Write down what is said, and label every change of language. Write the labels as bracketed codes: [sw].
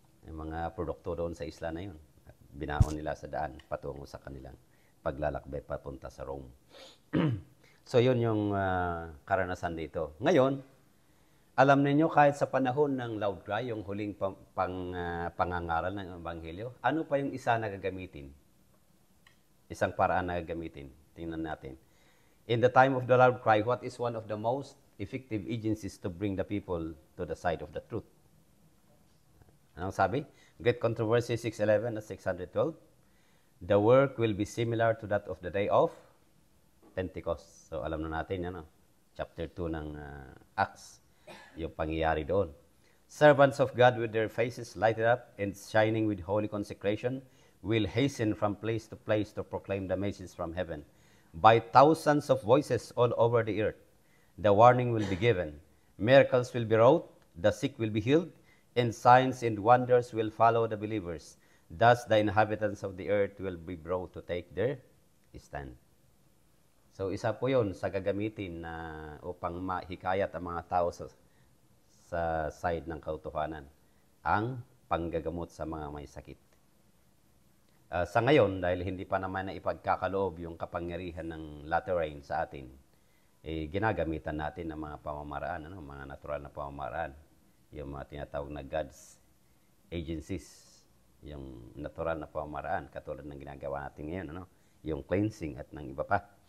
[tl] Yung mga produkto doon sa isla na yun. At binaon nila sa daan patungo sa kanilang paglalakbay papunta sa Rome. So yun yung karanasan dito. Ngayon, alam niyo kahit sa panahon ng loud cry, yung huling pangangaral ng Ebanghelyo, ano pa yung isa na gagamitin? Isang paraan na gagamitin. Tingnan natin. [en] In the time of the loud cry, what is one of the most effective agencies to bring the people to the side of the truth? [tl] Anong sabi? Great Controversy 611 at 612. [en] The work will be similar to that of the day of Pentecost. [tl] So alam na natin yan, chapter 2 ng Acts, yung pangyayari doon. [en] Servants of God with their faces lighted up and shining with holy consecration will hasten from place to place to proclaim the message from heaven. By thousands of voices all over the earth, the warning will be given. Miracles will be wrought, the sick will be healed, and signs and wonders will follow the believers. Thus the inhabitants of the earth will be brought to take their stand. [tl] So isa po yun sa gagamitin na upang mahikayat ang mga tao sa side ng katotohanan, ang panggagamot sa mga may sakit. Sa ngayon, dahil hindi pa naman na ipagkakaloob yung kapangyarihan ng latter rain sa atin, ginagamitan natin ng mga pamamaraan, mga natural na pamamaraan, yung mga tinatawag na God's agencies, yung natural na pamamaraan, katulad ng ginagawa natin ngayon, yung cleansing at ng iba pa.